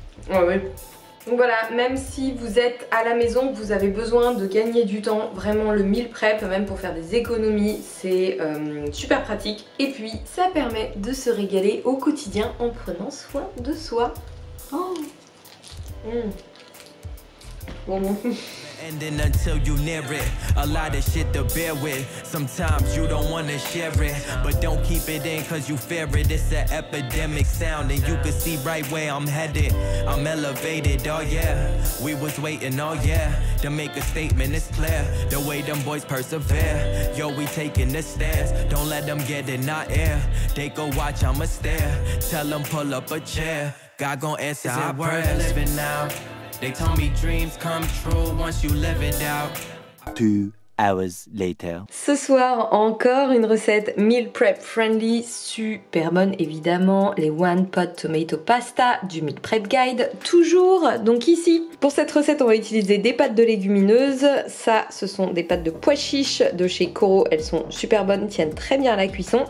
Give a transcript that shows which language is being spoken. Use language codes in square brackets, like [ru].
[fr] Ah oui. Donc voilà, même si vous êtes à la maison, que vous avez besoin de gagner du temps, vraiment le meal prep, même pour faire des économies, c'est super pratique. Et puis ça permet de se régaler au quotidien en prenant soin de soi. Oh. Bon. [en] Ending until you near it. A lot of shit to bear with. Sometimes you don't wanna share it, but don't keep it in cause you fear it. It's an epidemic sound and you can see right where I'm headed. I'm elevated, oh yeah. We was waiting, oh yeah, to make a statement, it's clear. The way them boys persevere. Yo, we taking the stairs. Don't let them get in our air. They go watch, I'ma stare. Tell them pull up a chair. God gon' answer our prayers. Living now. They told me dreams come true once you live it out. 2 hours later. [fr] Ce soir, encore une recette [en] meal prep friendly, [fr] super bonne évidemment, les One Pot Tomato Pasta du Meal Prep Guide, toujours. Donc ici, pour cette recette, on va utiliser des pâtes de légumineuses. Ça, ce sont des pâtes de pois chiches de chez Coro, elles sont super bonnes, tiennent très bien à la cuisson.